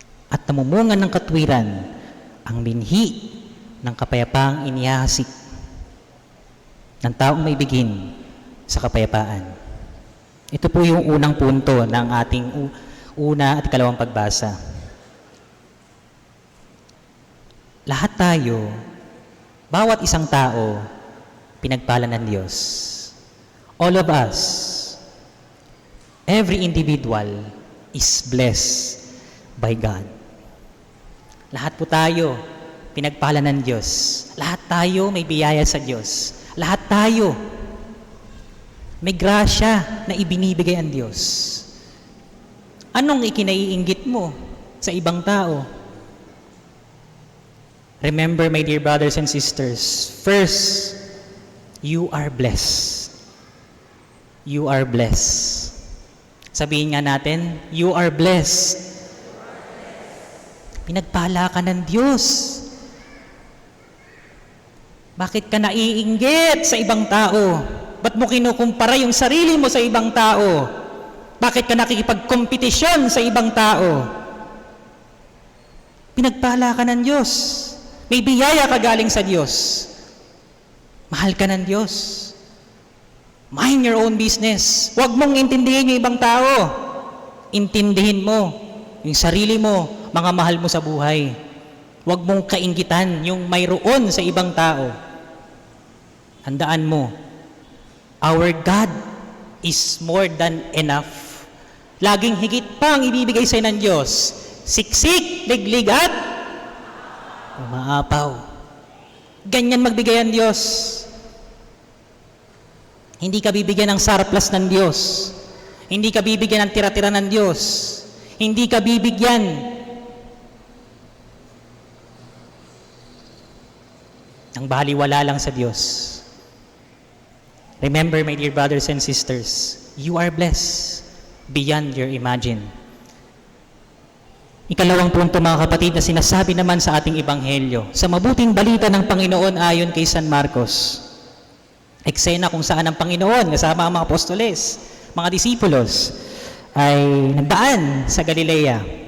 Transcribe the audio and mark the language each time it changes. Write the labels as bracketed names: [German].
[Filipino] At namumungan ng katwiran ang binhi ng kapayapaang inihahasik ng taong may bigin sa kapayapaan. Ito po yung unang punto ng ating una at ikalawang pagbasa. Lahat tayo, bawat isang tao, pinagpala ng Diyos. [English] All of us, every individual is blessed by God. [Filipino] Lahat po tayo, pinagpala ng Diyos. Lahat tayo may biyaya sa Diyos. Lahat tayo, may grasya na ibinibigay ang Diyos. Anong ikinaiinggit mo sa ibang tao? [English] Remember, my dear brothers and sisters, first, you are blessed. You are blessed. [Filipino] Sabihin nga natin, [English] you are blessed. [Filipino] Pinagpala ka ng Diyos. Bakit ka naiinggit sa ibang tao? Ba't mo kinukumpara yung sarili mo sa ibang tao? Bakit ka nakikipagkompetisyon sa ibang tao? Pinagpala ka ng Diyos. May biyaya ka galing sa Diyos. Mahal ka ng Diyos. [English] Mind your own business. [Filipino] Huwag mong intindihin yung ibang tao. Intindihin mo yung sarili mo, mga mahal mo sa buhay. Huwag mong kainggitan yung mayroon sa ibang tao. Handaan mo, [English] our God is more than enough. [Filipino] Laging higit pa ang ibibigay sa'yo ng Diyos. Siksik, liglig at umaapaw. Ganyan magbigay ang Diyos. Hindi ka bibigyan ng surplus ng Diyos. Hindi ka bibigyan ng tira-tira ng Diyos. Hindi ka bibigyan ng baliwala lang sa Diyos. [English] Remember, my dear brothers and sisters, you are blessed beyond your imagine. [Filipino] Ikalawang punto, mga kapatid, na sinasabi naman sa ating ebanghelyo, sa mabuting balita ng Panginoon ayon kay San Marcos. Eksena kung saan ang Panginoon, kasama ang mga apostoles, mga disipulos, ay nagdaan sa Galilea.